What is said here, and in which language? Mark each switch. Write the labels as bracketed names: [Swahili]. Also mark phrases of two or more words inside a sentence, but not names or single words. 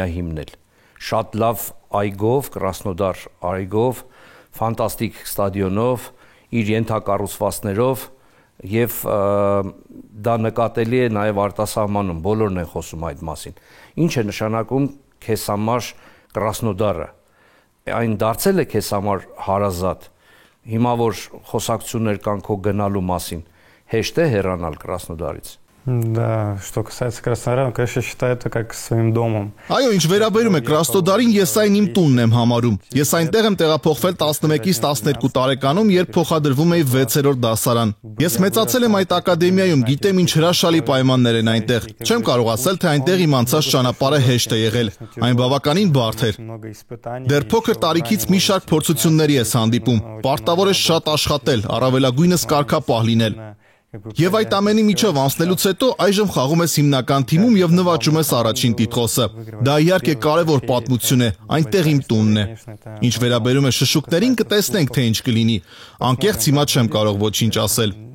[Armenian] հիմնել։ Շատ լավ այգով, Կրասնոդար այգով, ֆանտաստիկ ստադիոնով, իր ենթակառուցվածքներով եւ դա նկատելի է նաեւ արտասահմանում, բոլորն են խոսում այդ մասին։ Ինչ է նշանակում քեզ համար Կրասնոդարը։ Այն դարձել է քեզ համար հարազատ։ Հիմա որ խոսակցություններ կան քո գնալու մասին, հեշտ է հեռանալ Կրասնոդարից։ [Russian] Да, что касается Краснодара, конечно, считаю это как своим домом. [Armenian] Այո, ինչ վերաբերում է Կրասնոդարին, ես այն իմ տունն եմ համարում։ Ես այնտեղ եմ տեղափոխվել 11-ից 12 տարեկանում, երբ փոխադրվում էի 6-րդ դասարան։ Ես մեծացել եմ այդ ակադեմիայում, գիտեմ ինչ հրաշալի պայմաններ են այնտեղ։ Չեմ կարող ասել, թե այնտեղ իմ անցած ճանապարհը հեշտ է եղել։ Այն բավականին բարդ էր։ Դեռ փոքր տարիքից մի շարք փորձությունների ես հանդիպում։ Պարտավոր ես շատ աշխատել, առավելագույնս կարգապահ լինել։ Եվ այդ ամենի միջով անցնելուց հետո այժմ խաղում ես հիմնական թիմում եւ նվաճում ես առաջին տիտղոսը։ Դա իհարկե կարևոր պատմություն է, այնտեղ իմ տունն է։ Ինչ վերաբերում է շշուկներին, կտեսնենք թե ինչ կլինի։ Անկեղծ հիմա չեմ կարող ոչինչ ասել։